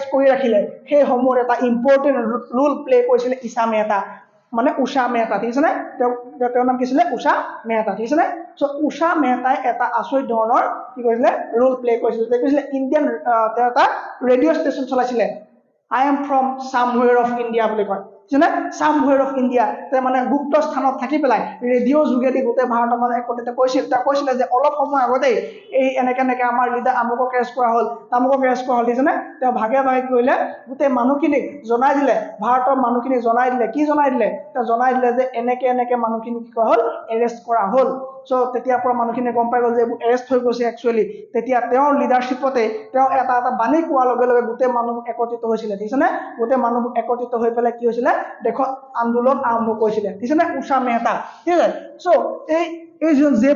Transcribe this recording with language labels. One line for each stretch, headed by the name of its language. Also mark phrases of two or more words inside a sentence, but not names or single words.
Assamese: কৰি ৰাখিলে সেই সময়ত এটা
English: important role play
Assamese: কৰিছিলে ঈশা মেহতা মানে উষা মেহতা ঠিক আছে নে তেওঁৰ নাম কি আছিলে উষা মেহতা ঠিক আছে নে চ' উষা মেহতাই এটা আচৰিত ধৰণৰ কি কৰিছিলে
English: role play
Assamese: কৰিছিলে ইণ্ডিয়ান তেওঁ এটা
English: radio station
Assamese: চলাইছিলে
English: I am from somewhere of India
Assamese: বুলি কয় যেনে
English: somewhere of India
Assamese: তে মানে গুপ্ত স্থানত থাকি পেলাই ৰেডিঅ' যোগেদি গোটেই ভাৰতৰ মানে একত্ৰিত কৈছিলে যে অলপ সময় আগতেই এই এনেকে আমাৰ লিডাৰ আমুকক এৰেষ্ট কৰা হ'ল তামুকক এৰেষ্ট কৰা হ'ল ঠিক আছে নে তেওঁ ভাগে ভাগে কৰিলে গোটেই মানুহখিনিক জনাই দিলে ভাৰতৰ মানুহখিনিক জনাই দিলে কি জনাই দিলে তেওঁ জনাই দিলে যে এনেকে মানুহখিনিক কি কৰা হ'ল এৰেষ্ট কৰা হ'ল চ' তেতিয়াৰ পৰা মানুহখিনিয়ে গম পাই গ'ল যে এইবোৰ এৰেষ্ট হৈ গৈছে একচুৱেলি তেতিয়া তেওঁৰ লিডাৰশ্বিপতে তেওঁ এটা বাণী কোৱাৰ লগে লগে গোটেই মানুহ একত্ৰিত হৈছিলে ঠিক আছে নে গোটেই মানুহ একত্ৰিত হৈ পেলাই কি হৈছিলে দেশত আন্দোলন আৰম্ভ কৰিছিলে ঠিক আছে নে উষা মেহতা ঠিক আছে চ' এইজন